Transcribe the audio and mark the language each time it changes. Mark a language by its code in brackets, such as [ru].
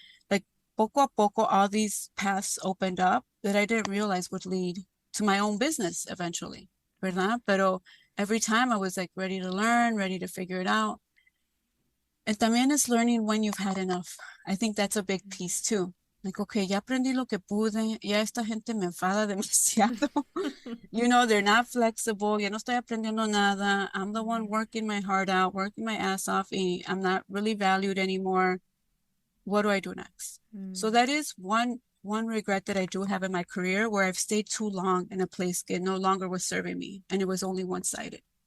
[en] Like [es] poco a poco, [en] all these paths opened up that I didn't realize would lead to my own business eventually, [es] ¿verdad? Pero [en] every time I was like ready to learn, ready to figure it out. And [es] también [en] is learning when you've had enough. I think that's a big piece too. Like, okay, [es] ya aprendí lo que pude, ya esta gente me enfada demasiado. [en] You know, they're not flexible, [es] ya no estoy aprendiendo nada. [en] I'm the one working my heart out, working my ass off, and I'm not really valued anymore. What do I do next? So that is one regret that I do have in my career, where I've stayed too long in a place that no longer was serving me, and it was only one-sided.